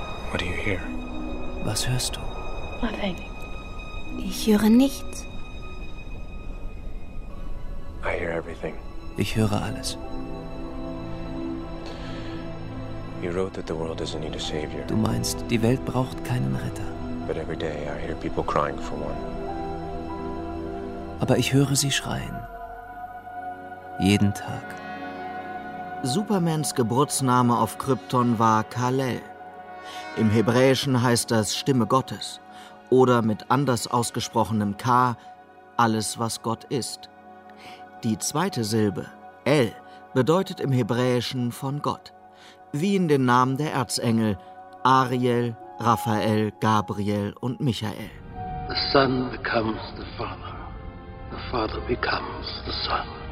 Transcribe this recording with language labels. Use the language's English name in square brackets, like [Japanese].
[English] What do you hear? [German] Was hörst du? [English] Nothing. [German] Ich höre nichts. [English] I hear everything. [German] Ich höre alles. [English] You wrote that the world doesn't need a savior. [German] Du meinst, die Welt braucht keinen Retter. [English] But every day I hear people crying for one. [German] Aber ich höre sie schreien. Jeden Tag. Supermans Geburtsname auf Krypton war Kal-El. Im Hebräischen heißt das Stimme Gottes. Oder mit anders ausgesprochenem K, alles, was Gott ist. Die zweite Silbe, El, bedeutet im Hebräischen von Gott. Wie in den Namen der Erzengel Ariel, Raphael, Gabriel und Michael. [English] The Son becomes the Father. The Father becomes the Son.